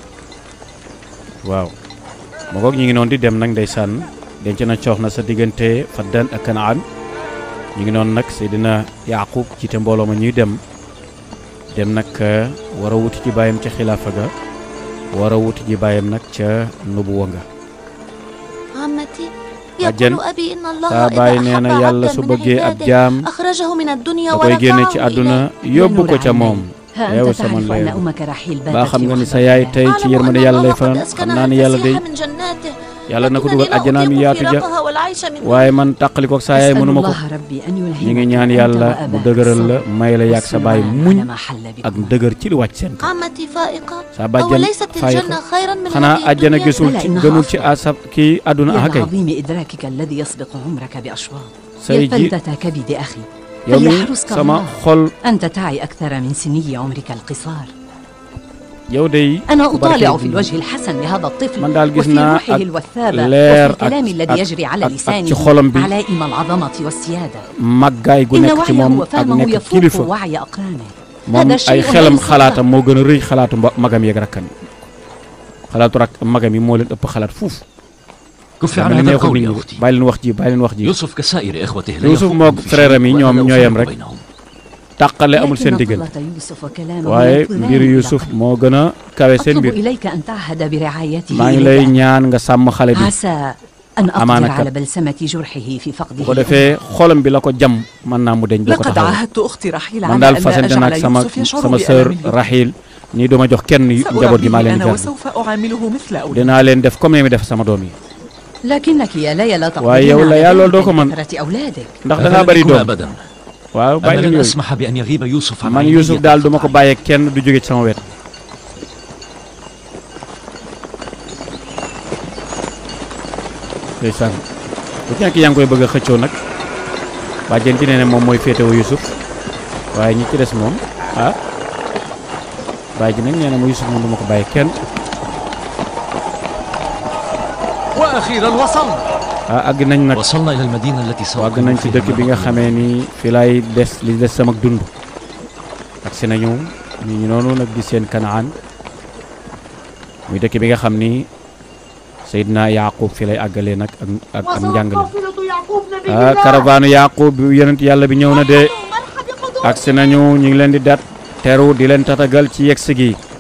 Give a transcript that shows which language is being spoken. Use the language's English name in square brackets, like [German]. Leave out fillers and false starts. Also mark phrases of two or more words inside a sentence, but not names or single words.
[Wolof] waaw ma ngoog ñu ngi noonu di dem nag ndeysaan denc na coox na sa diggante Faddan ak Kanaan ñu ngi noonu nag Seydina Yaaqub jiite mbooloo ma ñuy dem nag war a wuti ci bàyyam ca xilaafa ga war a wuti ji bàyyam nag ca nubuwa nga [Arabic] عمتي [Wolof] Bàjjen [Arabic] يقول أبي إن الله [Wolof] saa [Arabic] إذا [Wolof] bàyyi nee [Arabic] أحب [Wolof] na yàlla [Arabic] عبدا [Wolof] su [Arabic] من [Wolof] bëggee ab [Arabic] عباده [Wolof] jaam [Arabic] أخرجه من الدنيا [Wolof] da koy génne ci [Arabic] ورفعه [Wolof] àdduna [Arabic] إليه. [Wolof] yóbbu ko ca moom [Arabic] ها [Wolof] yow [Arabic] أنت [Wolof] sama [Arabic] تعرف أن [Wolof] leer [Arabic] أمك رحيل [Wolof] baa [Arabic] باتت [Wolof] xam nga ni [Arabic] في [Wolof] sa [Arabic] وحدة [Wolof] yaay [Arabic] الله. [Wolof] tey ci [Arabic] أعلم [Wolof] yërmande [Arabic] أن [Wolof] yàlla [Arabic] الله [Wolof] lay [Arabic] قد [Wolof] fanaan xam [Arabic] أسكنها [Wolof] naa ni yàlla day [Arabic] الفسيح من جناته [Wolof] yàlla na ko [Arabic] لكنني [Wolof] dugal [Arabic] لا [Wolof] àjjanaam [Arabic] أطيق [Wolof] yaatu ja [Arabic] فراقها والعيش من [Wolof] waaye man tàqalikoo ak saa yaay [Arabic] أسأل [Wolof] mënuma ko [Arabic] الله ربي أن يلهمك [Wolof] ñu ngi ñaan [Arabic] أنت [Wolof] yàlla mu [Arabic] وأباك [Wolof] dëgëral la [Arabic] الصبر [Wolof] may la yàgg sa baay [Arabic] والسلام [Wolof] muñ [Arabic] على ما حل [Wolof] ak [Arabic] بكم. [Wolof] dëgër ci lu wàcc seen kaw [Arabic] عمتي فائقة [Wolof] sa bàjjan [Arabic] أوليست [Wolof] fay [Arabic] الجنة خيرا من [Wolof] xanaa [Arabic] هذه [Wolof] àjjana [Arabic] الدنيا [Wolof] gisul ci gënul ci asab kii àdduna ah [Arabic] يا [Wolof] kay [Arabic] عظيم إدراكك الذي يسبق عمرك بأشواط. [Wolof] say [Arabic] يا [Wolof] ji [Arabic] فلتة كبد أخي [Wolof] yow mi [Arabic] فليحرسك [Wolof] sama [Arabic] الله. [Wolof] xol [Arabic] أنت تعي أكثر من سني عمرك القصار. [Wolof] yow day [Arabic] أنا [Wolof] ku [Arabic] أطالع [Wolof] barkeel [Arabic] في الوجه الحسن لهذا الطفل [Wolof] man daal gis [Arabic] وفي [Wolof] naa [Arabic] روحه [Wolof] ak [Arabic] الوثابة [Wolof] leer [Arabic] وفي الكلام الذي يجري على [Wolof] ak ci [Arabic] لسانه [Wolof] xolam bi [Arabic] علائم العظمة والسيادة. [Wolof] màggaay gu [Arabic] إن [Wolof] nekk ci [Arabic] وعيه [Wolof] moom ak [Arabic] وفهمه [Wolof] nekk [Arabic] يفوق [Wolof] kilifa [Arabic] وعي أقرانه. [Wolof] moom [Arabic] هذا [Wolof] ay [Arabic] شيء [Wolof] xelam [Arabic] ليس [Wolof] xalaatam moo gën a rëy xalaatu magam yeeg rakkam yi xalaatu rak magam yi moo leen ëpp xalaat fuuf [Arabic] كفي [Wolof] dama [Arabic] عن [Wolof] ne [Arabic] هذا [Wolof] neexul [Arabic] القول [Wolof] nit [Arabic] يا [Wolof] ñi [Arabic] أختي. [Wolof] bàyyi leen wax ji bàyyi leen wax ji [Arabic] يوسف كسائر إخوته لا يوسف يفوق [Wolof] moog [Arabic] في [Wolof] frère am yi [Arabic] شيء [Wolof] ñoom [Arabic] ولا [Wolof] ñoo yem [Arabic] أفرق [Wolof] rek [Arabic] بينهم. [Wolof] tàqale amul [Arabic] لكن [Wolof] seen diggante [Arabic] طلة يوسف وكلامه [Wolof] waaye [Arabic] يطلبان [Wolof] mbiru [Arabic] إلى [Wolof] Yuusuf [Arabic] قلبي. [Wolof] moo gën a kawe seen [Arabic] أطلب [Wolof] mbir [Arabic] إليك أن تعهد برعايته [Wolof] maa ngi lay [Arabic] إليك. [Wolof] ñaan nga sàmm xale bi [Arabic] عسى أن أقدر أمانك. على بلسمة جرحه في [Wolof] bu ko [Arabic] فقده. [Wolof] defee xolam bi la ko jam mën naa mu deñ boo ko [Arabic] لقد [Wolof] taxaw [Arabic] عاهدت أختي رحيل [Wolof] man [Arabic] على [Wolof] daal [Arabic] أن لا [Wolof] fasante [Arabic] أجعل [Wolof] naag sama [Arabic] يوسف يشعر [Wolof] sama sœur [Arabic] بألم [Wolof] Rahil nii duma jox kenn njaboot gi maa [Arabic] سأربيه [Wolof] leen di [Arabic] أنا [Wolof] gàddu [Arabic] وسوف أعامله مثل أولادي. [Wolof] dinaa leen def comme ni mi def sama doom yi [Arabic] لكنك يا ليلى لا [Wolof] waaye yow la yaa loolu doo ko mën [Arabic] كثرة أولادك. [Wolof] ndax da ngaa [Arabic] أفلن [Wolof] bari [Arabic] يكون [Wolof] doom [Arabic] أبدا. [Wolof] waaw bàyyi [Arabic] أنا [Wolof] leen [Arabic] لن [Wolof] yooyu [Arabic] أسمح بأن يغيب يوسف عن [Wolof] man [Arabic] عيني [Wolof] Yuusuf daal duma ko [Arabic] طرفة [Wolof] bàyyee kenn du jóge ci sama wet ndeysaan bu ci nekk yaa ngi koy bëgg a xëccoo nag bàjjen ci nee ne moom mooy féetewoo Yuusuf waaye ñi ci des moom bàyyi ji nag nee na ma Yusuf moom du ma ko bàyyi kenn. [Arabic] وأخيرا وصلنا. [Wolof] àgg nañ nag [Arabic] وصلنا إلى المدينة التي [Wolof] àgg nañ ci dëkk bi nga xamee ni fi laay li des sama dund. ak si nañu ñu noonu nag di seen Kanaan muy dëkk bi nga xam ni Seydina Yaqub fi lay àggalee nag ak njàngale. caravane Yaqub bi yonent yàlla bi ñëw na de ak si nañu ñu ngi leen di dat teru di leen tatagal ci yegsi gi.